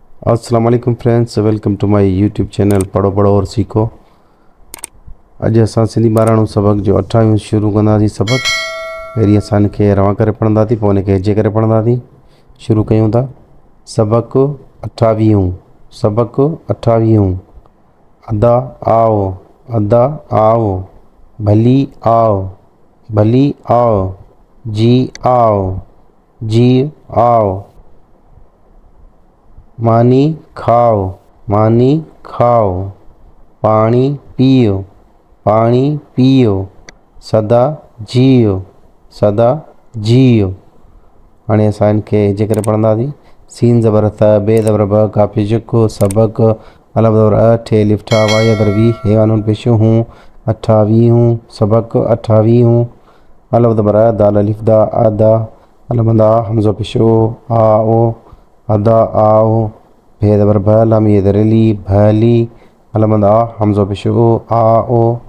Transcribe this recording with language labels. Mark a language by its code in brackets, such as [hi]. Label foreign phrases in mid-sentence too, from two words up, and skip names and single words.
[ar] السلام علیکم [en] friends, welcome to my YouTube channel पढ़ो पढ़ो और सीखो। [sd] अॼु असां सिंधी ॿाराणो सबक जो 28 शुरू कंदासीं। सबक पहिरीं असां हिनखे रवां करे पढ़ंदासीं, पोइ हिनखे हिजे करे पढ़ंदासीं। शुरू कयूं था। सबक 28। सबक 28। अदा आओ, अदा आओ, भली आओ, भली आओ, जी आओ, जी आओ, मानी खाओ, मानी खाओ, पानी पियो, पानी पियो, सदा जियो, सदा जियो। हाणे असां हिनखे हिजे करे पढ़ंदासीं। सीन ज़बर त, बे ज़बर ब, काफ़ी जुको, सबक, अलफ ज़बर अ, ठे लिफ ठा, वाई ज़बर वी, हे वानुन पेश हूँ, 28। सबक 28। अलफ ज़बर अ, दाल अलिफ दा, अदा, अलफ बंदा हमज़ो पेश ओ, आ ओ, अदा आओ, भे ज़बर भ, लाम ये ज़बर ली, भली, अलफ बंदा हमज़ो पेश ओ, आ ओ,